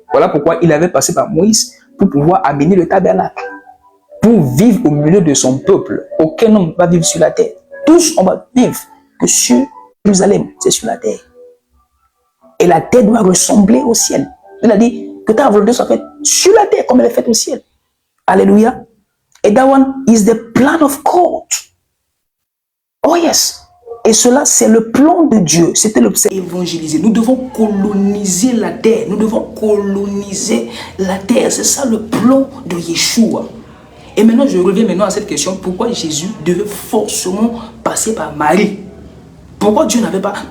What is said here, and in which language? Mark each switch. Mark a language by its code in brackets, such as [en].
[fr] Voilà pourquoi il avait passé par Moïse pour pouvoir amener le tabernacle. Pour vivre au milieu de son peuple. Aucun homme ne va vivre sur la terre. Tous, on va vivre que sur Jérusalem, c'est sur la terre. Et la terre doit ressembler au ciel. Il a dit que ta volonté soit faite sur la terre comme elle est faite au ciel. Alléluia. [en] Et that one is the plan of God. Oh yes. [fr] Et cela, c'est le plan de Dieu. C'était le plan évangéliser. Nous devons coloniser la terre. Nous devons coloniser la terre. C'est ça le plan de Yeshua. Et maintenant, je reviens à cette question. Pourquoi Jésus devait forcément passer par Marie? Pourquoi Dieu n'avait pas...